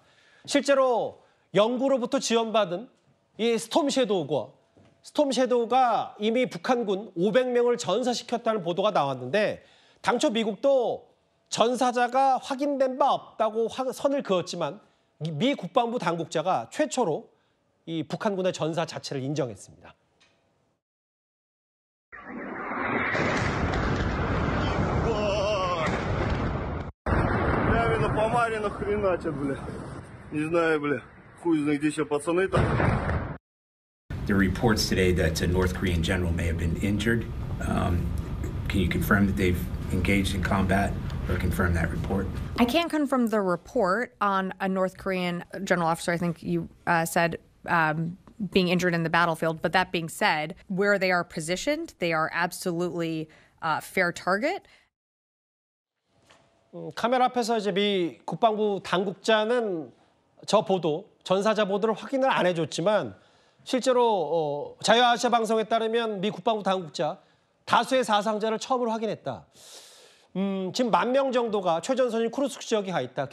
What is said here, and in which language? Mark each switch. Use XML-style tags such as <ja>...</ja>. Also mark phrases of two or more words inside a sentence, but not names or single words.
<ko>실제로 영구로부터 지원받은 이 스톰 섀도우가 이미 북한군 500명을 전사시켰다는 보도가 나왔는데 당초 미국도 전사자가 확인된 바 없다고 선을 그었지만 미 국방부 당국자가 최초로 이 북한군의 전사 자체를 인정했습니다.</ko> <ru>Помарина хреначат, бля. Не знаю, бля. Хуй знает, где сейчас пацаны-то.</ru> <en>There are reports today that a North Korean general may have been injured. Can you confirm that they've engaged in combat or confirm that report? I can't confirm the report on a North Korean general officer. I think you said being injured in the battlefield. But that being said, where they are positioned, they are absolutely fair target.</en> <ko>카메라 앞에서 이제 미 국방부 당국자는 저 보도, 전사자 보도를 확인을 안 해줬지만 실제로 자유아시아 방송에 따르면 미 국방부 당국자 다수의 사상자를 처음으로 확인했다. 지금 10,000명 정도가 최전선인 쿠르스크 지역에 가 있다.</ko>